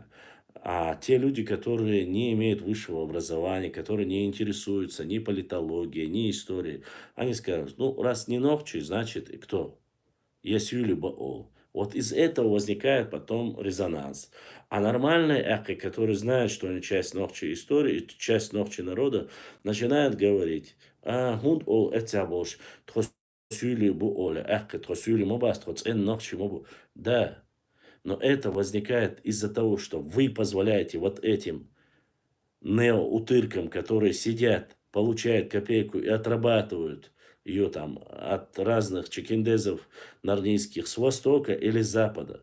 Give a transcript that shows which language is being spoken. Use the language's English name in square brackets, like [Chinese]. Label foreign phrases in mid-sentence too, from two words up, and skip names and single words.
[Russian] А те люди, которые не имеют высшего образования, которые не интересуются ни политологией, ни историей, они скажут, ну, раз не Нохчи, значит, и кто? [Chechen] Ясюли Баол. [Russian] Вот из этого возникает потом резонанс. А нормальные эхи, которые знают, что они часть Нохчи истории, часть Нохчи народа, начинают говорить, [Chechen] гунд ол этябош, тхосюли буоле, эхи, тхосюли мобас, тхоцен Нохчи мобу. [Russian] Да, но это возникает из-за того, что вы позволяете вот этим неоутыркам, которые сидят, получают копейку и отрабатывают ее там от разных чекиндезов нордийских с востока или с запада.